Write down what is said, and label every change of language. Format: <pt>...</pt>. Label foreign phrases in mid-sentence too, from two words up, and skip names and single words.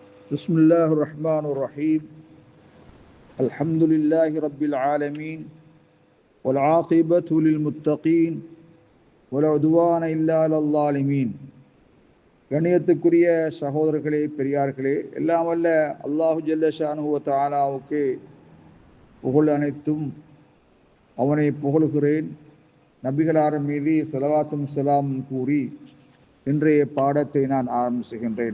<ar>بسم الله الرحمن الرحيم الحمد لله رب العالمين والعاقبة للمتقين ولا عدوان إلا على الظالمين.</ar> <ta>கண்ணியத்துக்குரிய சகோதரர்களே, பெரியார்களே, எல்லாம் வல்ல</ta> <ar>الله جل شأنه</ar> <ta>வ தஆலாவுக்கு புகழ் அனைத்தும் அவனை புகழுகிறேன். நபிகளார் மீது ஸலவாத்தும் ஸலாமும் கூறி இன்றைய பாடத்தை நான் ஆரம்பிச்சுகின்றேன்.</ta>